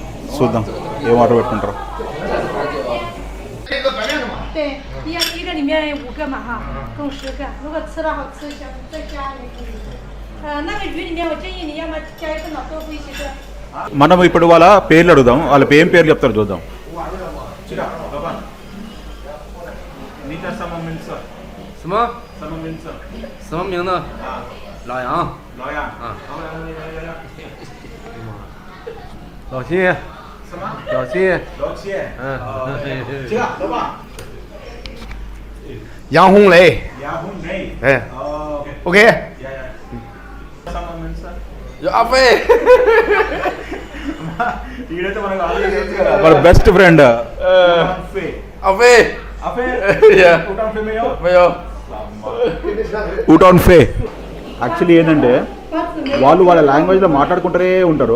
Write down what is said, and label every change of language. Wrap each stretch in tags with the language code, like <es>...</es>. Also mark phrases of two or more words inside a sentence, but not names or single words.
<te>చూద్దాం ఏం ఆర్డర్ పెట్టుకుంటారు. మనం ఇప్పుడు వాళ్ళ పేర్లు అడుగుదాం. వాళ్ళ ఏం పేర్లు చెప్తారు చూద్దాం.</te> <zh>什么名字？老杨。老七。什么？老七。这个老板。杨红雷。哎。OK。有阿飞。</zh> <te>మన</te> <en>best friend</en> <zh>阿飞。 ఊటాన్ ఫే.</zh> <te>యాక్చువల్లీ ఏంటంటే వాళ్ళ లాంగ్వేజ్లో మాట్లాడుకుంటూనే ఉంటారు.</te>